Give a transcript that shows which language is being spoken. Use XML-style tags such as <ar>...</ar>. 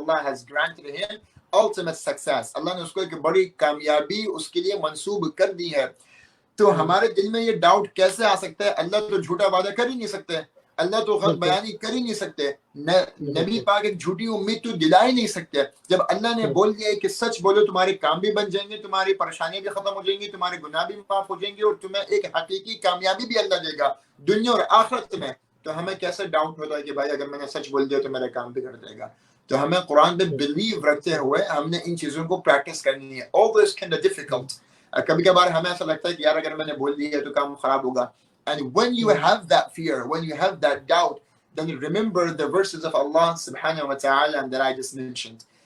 <en>Allah has granted him ultimate success.</en> <ur>اللہ نے اس کو ایک بڑی کامیابی اس کے لیے منسوب کر دی ہے. تو ہمارے دل میں یہ ڈاؤٹ کیسے آ سکتا ہے؟ اللہ تو جھوٹا وعدہ کر ہی نہیں سکتے، اللہ تو غلط بیانی کر ہی نہیں سکتے، نبی پاک ایک جھوٹی امید تو دلا ہی نہیں سکتے. جب اللہ نے بول دیا ہے کہ سچ بولو تمہارے کام بھی بن جائیں گے، تمہاری پریشانیاں بھی ختم ہو جائیں گی، تمہارے گناہ بھی معاف ہو جائیں گے، اور تمہیں ایک حقیقی کامیابی بھی اللہ دے گا دنیا اور آخرت میں، تو ہمیں کیسے ڈاؤٹ ہوتا ہے کہ بھائی اگر میں نے سچ بول دیا تو میرا کام بھی کر دے گا. تو ہمیں قرآن پہ بلیو رکھتے ہوئے ہم نے ان چیزوں کو پریکٹس کرنی ہے.</ur> <en>Although it's kind of difficult.</en> <ur>کبھی کبھار ہمیں ایسا لگتا ہے کہ یار اگر میں نے بول دیا تو کام خراب ہوگا.</ur> <en>And when you have that fear, when you have that doubt, then you remember the verses of Allah subhanahu wa ta'ala that I just mentioned.</en>